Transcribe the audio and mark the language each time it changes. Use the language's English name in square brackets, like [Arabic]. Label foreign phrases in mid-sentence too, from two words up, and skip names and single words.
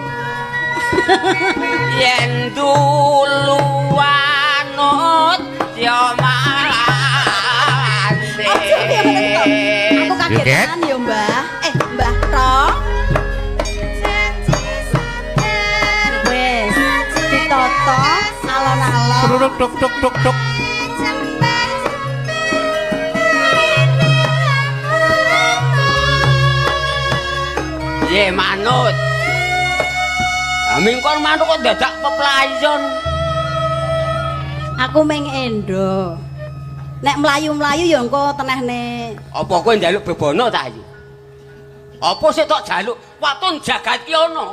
[Javanese] Yen dulu anut yo marane. Aja ya meneng to. Aku kagetan ya, Mbah. Mbah Ro. Wes, ditoto alon-alon. Duk duk duk duk duk. Ye manut. Amin kon manut kok dadak peplayon. Aku meng endo. Nek mlayu-mlayu ya engko tenehne. Apa kowe njaluk bebono ta iki? Apa sik tok jaluk waton jagat ki ono?